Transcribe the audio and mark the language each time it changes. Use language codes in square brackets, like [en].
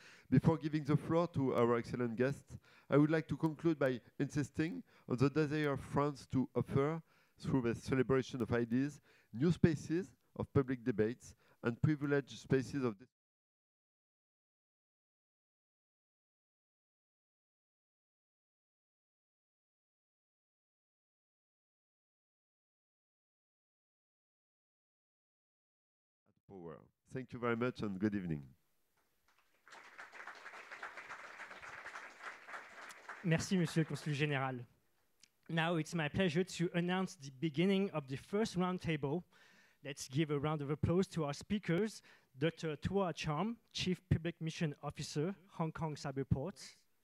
[en] Before giving the floor to our excellent guests, I would like to conclude by insisting on the desire of France to offer, through the celebration of ideas, new spaces of public debates and privileged spaces of power. Thank you very much and good evening. [fr] Merci, Monsieur le Consul Général. [en] Now it's my pleasure to announce the beginning of the first roundtable. Let's give a round of applause to our speakers, Dr. Tua Cham, Chief Public Mission Officer, Hong Kong Cyberports.